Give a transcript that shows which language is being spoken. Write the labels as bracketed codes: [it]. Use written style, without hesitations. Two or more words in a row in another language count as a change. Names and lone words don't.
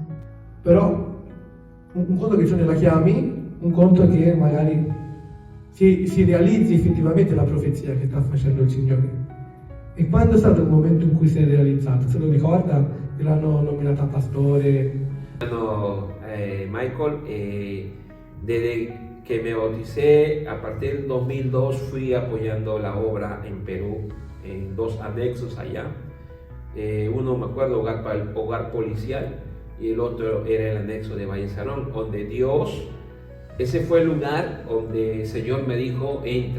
[it] Però un conto che tu la chiami, un conto è che magari si realizzi effettivamente la profezia che sta facendo il Signore. E quando è stato il momento in cui si è realizzata? Se lo ricorda? Che l'hanno nominata pastore? [es] Michael, desde que me bauticé, a partir del 2002 fui apoyando la obra en Perú, en 2 anexos allá. Uno, me acuerdo, hogar policial, y el otro era el anexo de Valle Salón, donde Dios, ese fue el lugar donde el Señor me dijo, entra.